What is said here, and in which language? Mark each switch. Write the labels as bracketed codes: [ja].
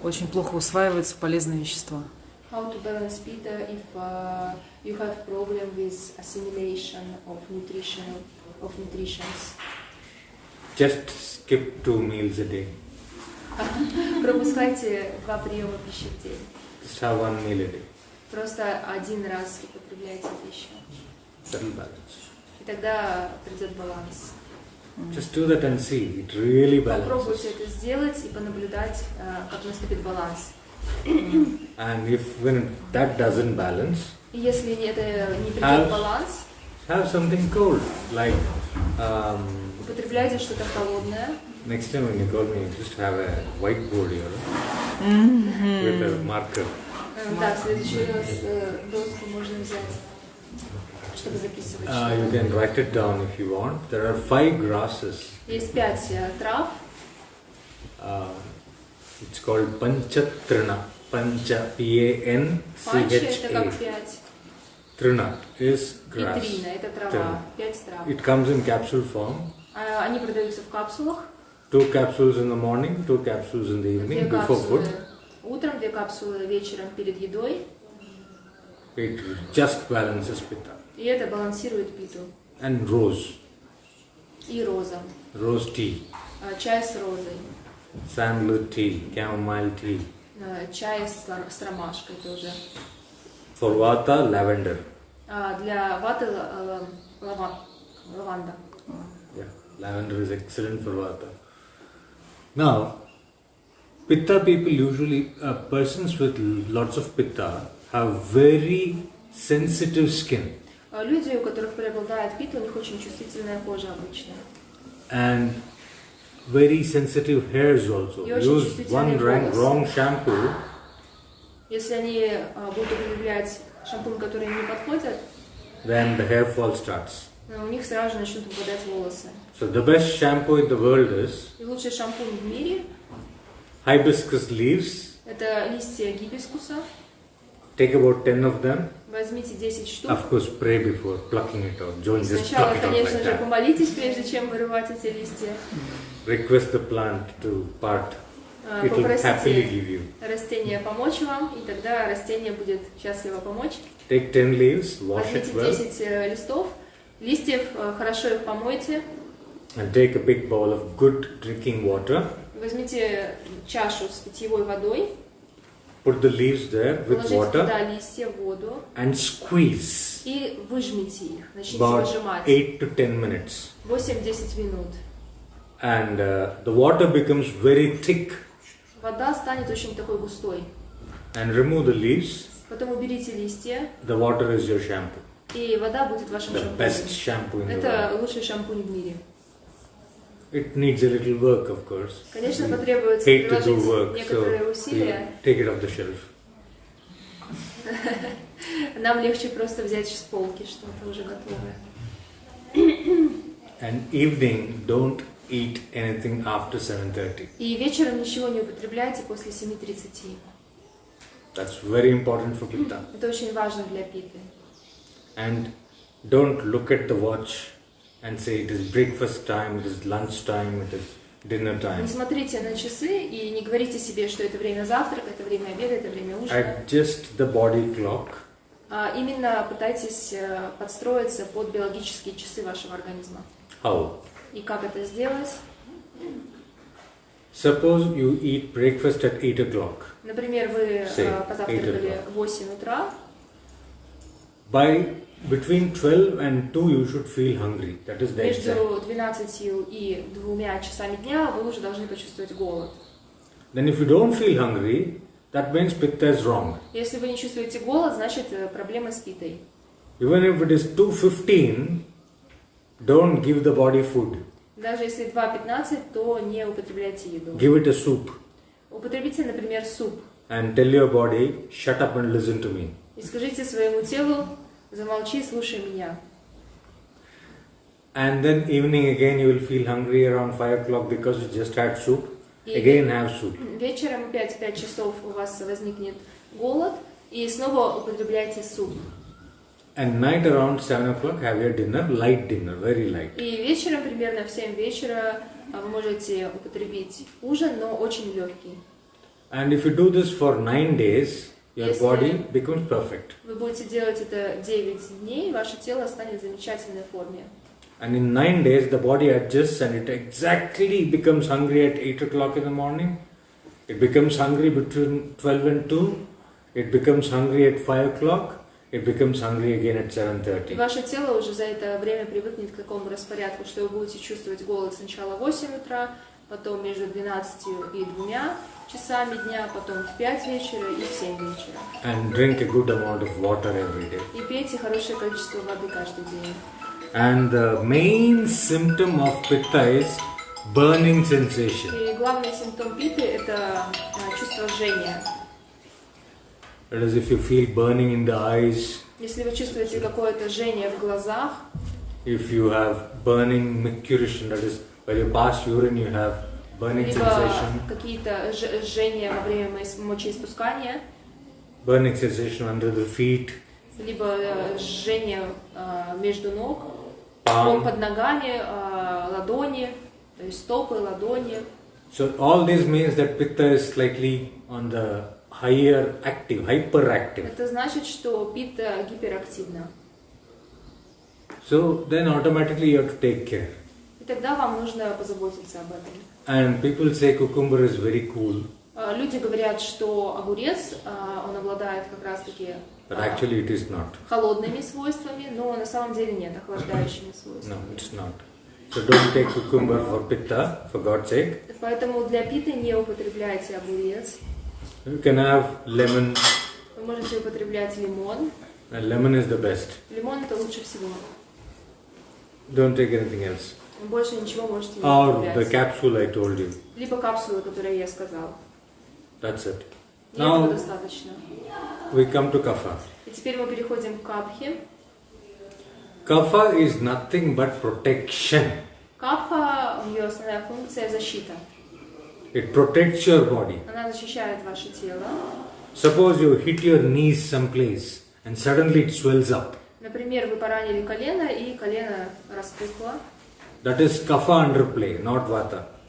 [ru] Очень плохо усваиваются полезные вещества. [en] How to balance pitta if you have problem with assimilation of nutritions? Just skip 2 meals a day. [ru] Пропускайте 2 приема пищи в день. [en] Just have 1 meal a day. [ru] Просто один раз употребляйте пищу. [en] That'll balance. [ru] И тогда придет баланс. [en] Just do that and see. It really balances. [ru] Попробуйте это сделать и понаблюдать, как наступит баланс. [en] And when that doesn't balance, [ru] И если это не придет баланс, [en] have something cold, like [ru] употребляйте что-то холодное. [en] next time when you call me, just have a whiteboard here with a marker. [ru] Да, в следующий раз доску можно взять, чтобы записывать. [en] You can write it down if you want. There are 5 grasses. [ru] Есть 5 трав. [en] It's called Panchatrina. Pancha, [ru] Панча это как [en] P-A-N-C-H-A. 5. Trina is grass. [ru] И трина это трава. 5 трав. [en] It comes in capsule form. [ru] Они продаются в капсулах. [en] 2 capsules in the morning, 2 capsules in the evening before food. [ru] Утром, 2 капсулы вечером перед едой. [en] It just balances pitta. [ru] И это балансирует питу. [en] And rose. [ru] И роза. [en] Rose tea. [ru] Чай с розой. [en] Sandalwood tea, chamomile tea. [ru] Чай с ромашкой тоже. [en] For vata, lavender. [ru] Для ваты лаванда. [en] Yeah, lavender is excellent for vata. Now, pitta people usually, persons with lots of pitta have very sensitive skin. [ru] Люди, у которых преобладает пита, у них очень чувствительная кожа обычно. [en] And very sensitive hairs also. Use one wrong shampoo. [ru] Если они будут употреблять шампунь, который им не подходит, [en] then the hair fall starts. [ru] у них сразу же начнут выпадать волосы. [en] So the best shampoo in the world is [ru] И лучший шампунь в мире [en] hibiscus leaves. [ru] это листья гибискуса. [en] Take about 10 of them. [ru] Возьмите 10 штук. [en] Of course, pray before plucking it out. Don't just [ru] Сначала, [en] pluck it out [ru] конечно [en] like [ru] же, [en] that. [ru] помолитесь, прежде чем вырывать эти листья. [en] Request the plant to part. It will happily give you. [ru] Растение помочь вам, и тогда растение будет счастливо помочь. [en] Take 10 leaves, wash it [ru] Возьмите [en] well. [ru] 10 листьев, хорошо их помойте. [en] And take a big bowl of good drinking water. [ru] Возьмите чашу с питьевой водой. [en] Put the leaves there with [ru] Положите [en] water. [ru] туда листья, воду. [en] And squeeze. [ru] И выжмите их. Начните [en] About [ru] выжимать. [en] 8 to 10 minutes. [ru] 8-10 минут. [en] And the water becomes very thick. [ru] Вода станет очень такой густой. [en] And remove the leaves. [ru] Потом уберите листья. [en] The water is your shampoo. [ru] И вода будет вашим [en] The best shampoo in the [ru] Это [en] world. [ru] лучший шампунь в мире. [en] It needs a little work, of course. [ru] Конечно, [en] We [ru] потребуется [en] hate to do [ru] приложить [en] work, [ru] некоторые [en] so [ru] усилия. [en] we take it off the shelf. [ru] Нам легче просто взять с полки что-то уже готовое. [en] And evening, don't eat anything after 7:30. [ru] И вечером ничего не употребляйте после 7:30. [en] That's very important for Pitta. [ru] Это очень важно для питы. [en] And don't look at the watch and say it is breakfast time, it is lunch time, it is dinner time. [ru] Не смотрите на часы и не говорите себе, что это время завтрака, это время обеда, это время ужина. [en] Adjust the body clock. [ru] А именно пытайтесь подстроиться под биологические часы вашего организма. [en] How? [ru] И как это сделать? [en] Suppose you eat breakfast at 8 o'clock. [ru] Например, вы позавтракали в 8 утра. [en] By between 12 and 2 you should feel hungry. That is the exact. [ru] Между 12 и 2 часами дня вы уже должны почувствовать голод. [en] Then if you don't feel hungry, that means Pitta is wrong. [ru] Если вы не чувствуете голод, значит проблема с питой. [en] Even if it is 2:15, don't give the body food. [ru] Даже если 2:15, то не употребляйте еду. [en] Give it a soup. [ru] Употребите, например, суп. [en] And tell your body, shut up and listen to me. [ru] И скажите своему телу, замолчи, слушай меня. [en] And then evening again you will feel hungry around 5 o'clock because you just had soup. Again have soup. [ru] Вечером опять в 5 часов у вас возникнет голод, и снова употребляйте суп. [en] And night around 7 o'clock have your dinner, light dinner, very light. [ru] И вечером, примерно в 7 вечера, вы можете употребить ужин, но очень легкий. [en] And if you do this for 9 days, your body becomes perfect. [ru] Вы будете делать это 9 дней, ваше тело станет в замечательной форме. [en] And in 9 days, the body adjusts and it exactly becomes hungry at 8 o'clock in the morning. It becomes hungry between 12 and 2. It becomes hungry at 5 o'clock. It becomes hungry again at 7:30. [ru] И ваше тело уже за это время привыкнет к такому распорядку, что вы будете чувствовать голод сначала в 8 утра, потом между 12 и 2 часами дня, потом в 5 вечера и в 7 вечера. [en] And drink a good amount of water every day. [ru] И пейте хорошее количество воды каждый день. [en] And the main symptom of Pitta is burning sensation. [ru] И главный симптом питы – это чувство жжения. [en] That is, if you feel burning in the eyes, [ru] Если вы чувствуете какое-то жжение в глазах, [en] if you have burning micturition, that is, when you pass urine you have burning [ru] либо [en] sensation. [ru] какие-то жжения во время мочеиспускания, [en] Burning sensation under the feet, [ru] либо жжение между ног, [en] palm. [ru] под ногами, ладони, то есть стопы, ладони. [en] So all this means that Pitta is slightly on the higher active, hyperactive. [ru] Это значит, что пита гиперактивна. [en] So then automatically you have to take care. [ru] И тогда вам нужно позаботиться об этом. [en] And people say cucumber is very cool, [ru] Люди говорят, что огурец, он обладает как раз-таки [en] but actually it is not. [ru] холодными свойствами, но на самом деле нет, охлаждающими свойствами. [en] No, it's not. So don't take cucumber for Pitta, for God's sake. [ru] Поэтому для питы не употребляйте огурец. [en] You can have lemon. [ru] Вы можете употреблять лимон. [en] And lemon is the best. [ru] Лимон это лучше всего. [en] Don't take anything else. [ru] Больше ничего можете не [en] Or the [ru] употреблять. [en] capsule I told you. [ru] Либо капсулы, которые я сказал. [en] That's it. [ru] И этого [en] Now [ru] достаточно. [en] we come to Kapha. [ru] И теперь мы переходим к капхе. [en] Kapha is nothing but protection. [ru] Капха, ее основная функция защита. [en] It protects your body. [ru] Она защищает ваше тело. [en] Suppose you hit your knees someplace and suddenly it swells up. [ru] Например, вы поранили колено, и колено распухло. [en] That is Kapha underplay, not Vata.